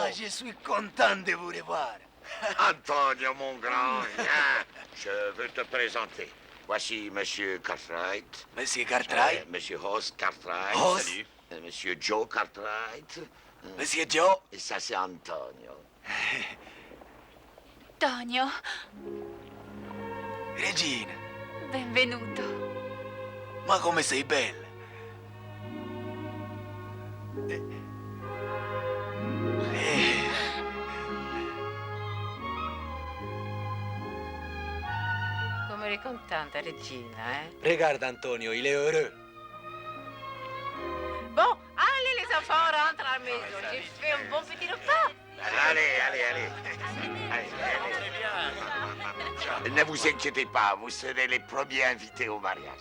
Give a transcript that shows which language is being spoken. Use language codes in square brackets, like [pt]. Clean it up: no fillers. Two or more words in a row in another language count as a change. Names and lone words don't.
[fr] Ah, je suis content de vous revoir. Antonio, mon grand, viens. Je veux te présenter. Voici Monsieur Cartwright. Monsieur Cartwright? Monsieur Hoss Cartwright. Hoss? Salut. Monsieur Joe Cartwright. Monsieur Joe? Et ça, c'est Antonio. [it] Tonio, Regina, benvenuto. ma come sei bella. Come eri contenta, Regina, eh? [fr] Regarde Antonio, il est heureux. Bon, allez les enfants, on rentre à la maison. J'ai fait un bon petit repas. Allez. Ne vous inquiétez pas, vous serez les premiers invités au mariage.